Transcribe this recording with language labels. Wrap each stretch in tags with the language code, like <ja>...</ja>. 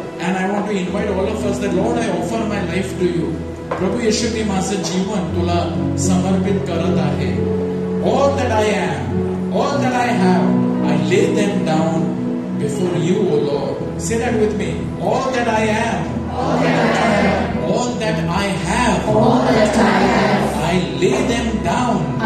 <en>And I want to invite all of us that, Lord, I offer my life to you.</en> <mr>प्रभू येशू, मी माझं जीवन तुला समर्पित करत आहे.</mr> <en>All that I am, all that I have, I lay them down before you, O Lord. Say that with me. All that I am, all that I have, all that I have, I lay them down.</en>